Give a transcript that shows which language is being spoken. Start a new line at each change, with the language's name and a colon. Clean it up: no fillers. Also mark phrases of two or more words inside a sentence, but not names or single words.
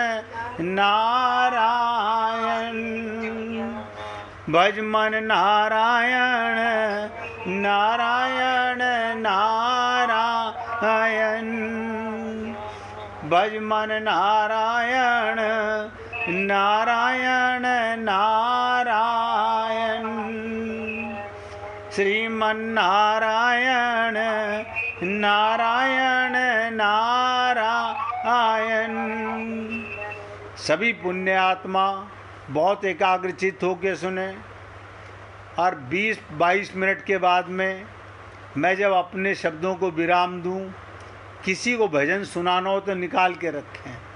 Hindi: नारायण, भज मन नारायण नारायण नारायण, भज मन नारायण नारायण नारायण, श्रीमन नारायण नारायण नारायण। सभी पुण्य आत्मा बहुत एकाग्रचित होकर सुने और 20-22 मिनट के बाद में मैं जब अपने शब्दों को विराम दूं, किसी को भजन सुनाना हो तो निकाल के रखें।